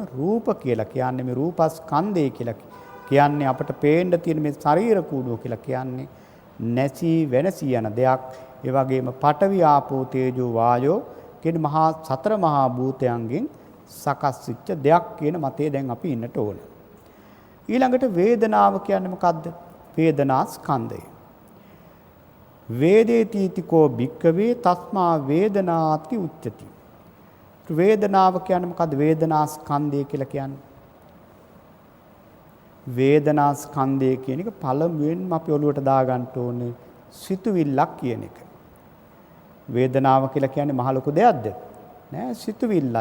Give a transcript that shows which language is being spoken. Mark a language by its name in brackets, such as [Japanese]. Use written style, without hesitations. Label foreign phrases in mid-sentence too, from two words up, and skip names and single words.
[Sinhala] රූප කියලා කියන්නේ මේ රූපස්කන්ධය කියලා කියන්නේ අපට පේන්න තියෙන මේ ශරීර කූඩුව කියලා කියන්නේ නැසී වෙනසී යන දෙයක්. ඒ වගේම [Pali] පඨවි, ආපෝ, තේජෝ, වායෝ [Sinhala] කියන මහා සතර මහා භූතයන්ගෙන් සකස් වෙච්ච දෙයක් කියන මතේ දැන් අපි ඉන්නට ඕන. ඊළඟට වේදනාව කියන්නේ මොකද්ද? වේදනා ස්කන්ධය. [Pali] වේදේතිතිකෝ භික්කවේ තස්මා වේදනාති උච්චති. [Sinhala] වේදනාව කියන්නේ මොකද්ද? වේදනා ස්කන්ධය කියලා කියන්නේ. වේදනා ස්කන්ධය කියන එක පළමුවෙන්ම අපි ඔළුවට දාගන්න ඕනේ සිතුවිල්ලක් කියන එක. වේදනාව කියලා කියන්නේ මහ ලොකු දෙයක්ද? නෑ, සිතුවිල්ලක්.